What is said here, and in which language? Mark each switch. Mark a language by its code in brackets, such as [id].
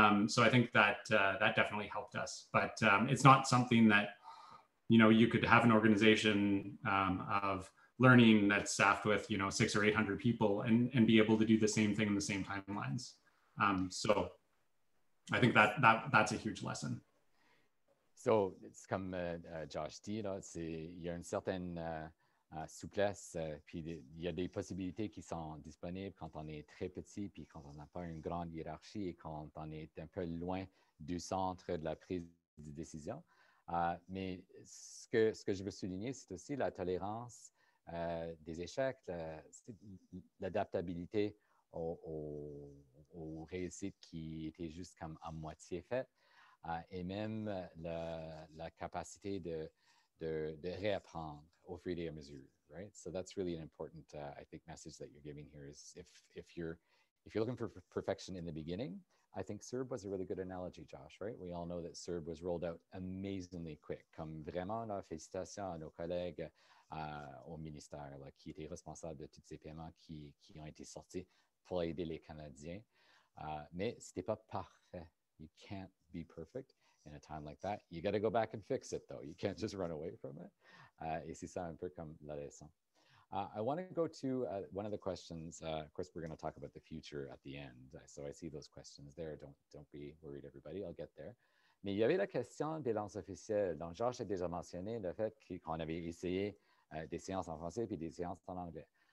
[en] So I think that that definitely helped us, but it's not something that, you know, you could have an organization of learning that's staffed with, you know, 600 or 800 people and be able to do the same thing in the same timelines. So I think that's a huge lesson. [fr] So, c'est comme Josh dit, là, il y a une certaine souplesse, puis il y a des possibilités qui sont disponibles quand on est très petit, puis quand on n'a pas une grande hiérarchie et quand on est un peu loin du centre de la prise de décision. Mais ce que je veux souligner, c'est aussi la tolérance des échecs, l'adaptabilité aux réussites qui étaient juste comme à moitié faites, et même la capacité de réapprendre au fur et à mesure, right? [en] So that's really an important, I think, message that you're giving here is if you're if you're looking for perfection in the beginning, I think Serb was a really good analogy, Josh, right? We all know that Serb was rolled out amazingly quick. [fr] Comme vraiment, là, félicitations à nos collègues au ministère là, qui étaient responsables de tous ces paiements qui ont été sortis pour aider les Canadiens. Mais c'était pas parfait. [en] You can't be perfect in a time like that. You got to go back and fix it, though. You can't just run away from it. [fr] Et c'est ça un peu comme la leçon. [en] I want to go to one of the questions. Of course, we're going to talk about the future at the end. So I see those questions there. Don't be worried, everybody. I'll get there. [fr] Mais il y avait la question des langues officielles. Donc, Georges a déjà mentionné le fait qu'on avait essayé des séances en français puis des séances en anglais.